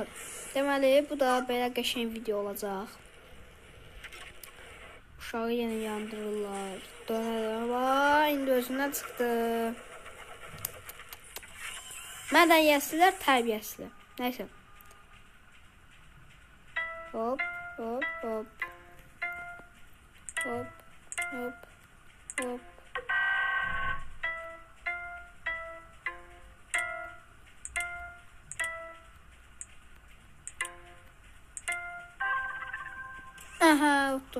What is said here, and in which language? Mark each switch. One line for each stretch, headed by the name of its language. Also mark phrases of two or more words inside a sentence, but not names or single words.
Azerbaijani: Deməli, bu da belə qəşəng video olacaq. Uşağı yenə yandırırlar. Dönərlər. İndi özündən çıxdı. Mədəniyyətsizlər, tərbiyəsizlər. Nəysə. Hop, hop, hop. Hop, hop, hop. Aha, utdu.